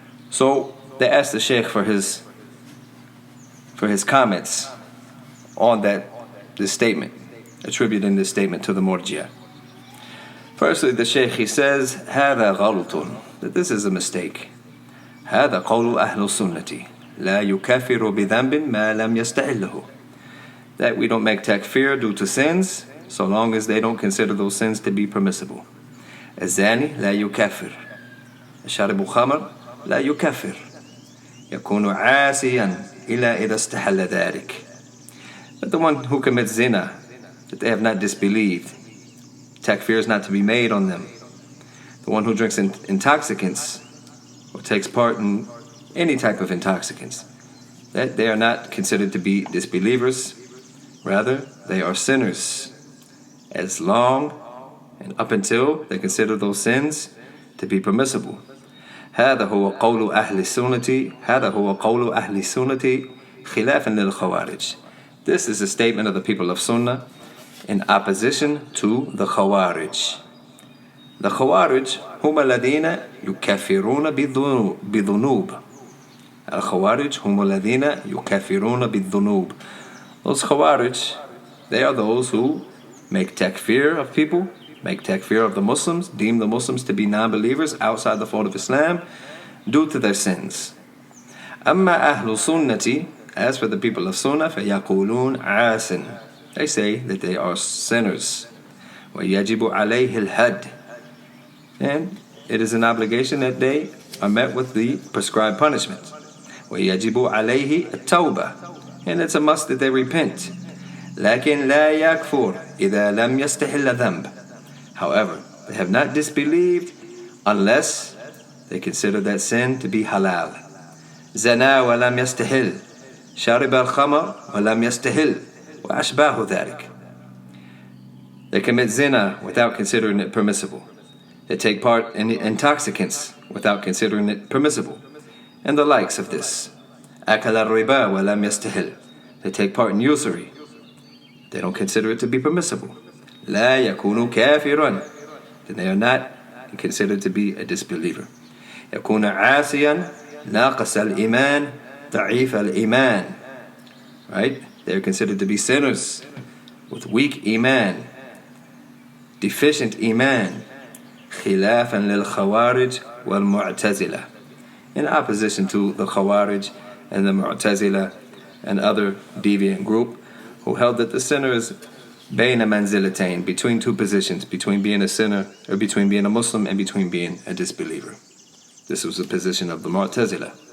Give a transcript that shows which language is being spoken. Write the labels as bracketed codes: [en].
[en] So they asked the Shaykh for his comments on this statement, attributing this statement to the Murjiyah. Firstly, the Shaykh, he says, [ar] هذا غلط, [en] that this is a mistake. [ar] هذا قول أهل السنة لا يكافر بذنب ما لم يستحله. [en] That we don't make takfir due to sins, so long as they don't consider those sins to be permissible. [ar] الزاني لا يكافر شارب خمر لا يكافر يكون عاسيا إلا إذا استحل ذلك. [en] But the one who commits zina, that they have not disbelieved, takfir is not to be made on them. The one who drinks intoxicants or takes part in any type of intoxicants, that they are not considered to be disbelievers, rather they are sinners, as long and up until they consider those sins to be permissible. [ar] هذا هو قول أهل السنة هذا هو قول أهل السنة خلافا للخوارج. [en] This is a statement of the people of Sunnah in opposition to the Khawarij. [ar] The Khawarij هم الذين يكفرون بالذنوب. Al-Khawarij هم الذين يكفرون بالذنوب. [en] Those Khawarij, they are those who make takfir of people, make takfir of the Muslims, deem the Muslims to be non-believers outside the fold of Islam due to their sins. [ar] أما أهل السنة, [en] as for the people of Sunnah, [ar] فيقولون عاصٍ, [en] they say that they are sinners. [ar] ويجب عليه الحد, [en] and it is an obligation that they are met with the prescribed punishment. [ar] ويجب عليه التوبة, [en] and it's a must that they repent. [ar] لكن لا يكفر إذا لم يستحل ذنب. [en] However, they have not disbelieved unless they consider that sin to be halal. [ar] زنا ولم يستحل شرب الخمر ولم يستحل وأشباه ذلك. [en] They commit zina without considering it permissible. They take part in intoxicants without considering it permissible. And the likes of this. [ar] أكل الربا ولم يستحل. [en] They take part in usury. They don't consider it to be permissible. [ar] لا يكون كافرا. [en] Then they are not considered to be a disbeliever. [ar] يكون عاصيا ناقص الإيمان ضعيف الإيمان. [en] Right? They are considered to be sinners with weak iman, deficient iman. [ar] خلافا للخوارج والمعتزلة. [en] In opposition to the Khawarij and the Mu'tazila and other deviant group who held that the sinner is [ar] بين منزلتين, [en] between two positions, between being a sinner or between being a Muslim and between being a disbeliever. This was the position of the Mu'tazila.